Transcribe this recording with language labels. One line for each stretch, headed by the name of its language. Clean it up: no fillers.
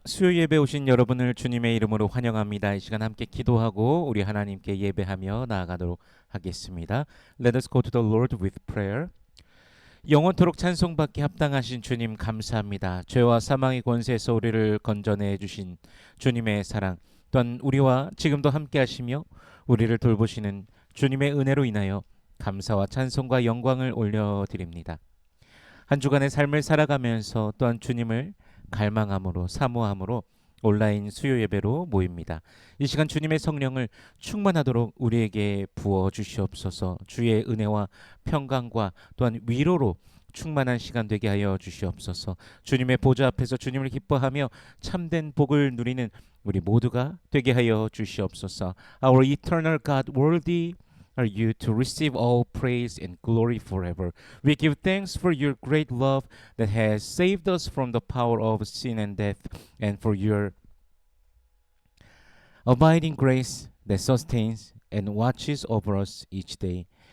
Korean: 수요 예배 오신 여러분을 주님의 이름으로 환영합니다. 이 시간 함께 기도하고 우리 하나님께 예배하며 나아가도록 하겠습니다.
English: Let us go to the Lord with prayer.
Korean: 영원토록 찬송받기 합당하신 주님 감사합니다. 죄와 사망의 권세에서 우리를 건져내 주신 주님의 사랑, 또한 우리와 지금도 함께 하시며 우리를 돌보시는 주님의 은혜로 인하여 감사와 찬송과 영광을 올려드립니다. 한 주간의 삶을 살아가면서 또한 주님을 갈망함으로 사모함으로 온라인 수요 예배로 모입니다. 이 시간 주님의 성령을 충만하도록 우리에게 부어 주시옵소서. 주의 은혜와 평강과 또한 위로로 충만한 시간 되게 하여 주시옵소서. 주님의 보좌 앞에서 주님을 기뻐하며 참된 복을 누리는 우리 모두가 되게 하여 주시옵소서.
English: Our eternal God, worthy are you to receive all praise and glory forever. We give thanks for your great love that has saved us from the power of sin and death, and for your abiding grace that sustains and watches over us each day.